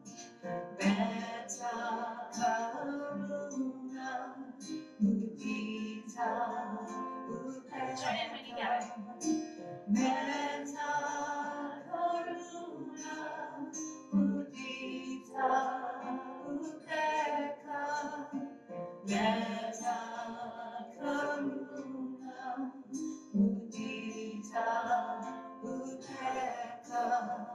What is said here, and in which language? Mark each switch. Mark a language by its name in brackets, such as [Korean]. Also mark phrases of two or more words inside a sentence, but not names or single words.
[Pali] Metta, karuna, mudita, upekkha. [English] Join in when you get it. [Pali] Metta, karuna, mudita, upekkha. Metta, karuna, mudita, upekkha.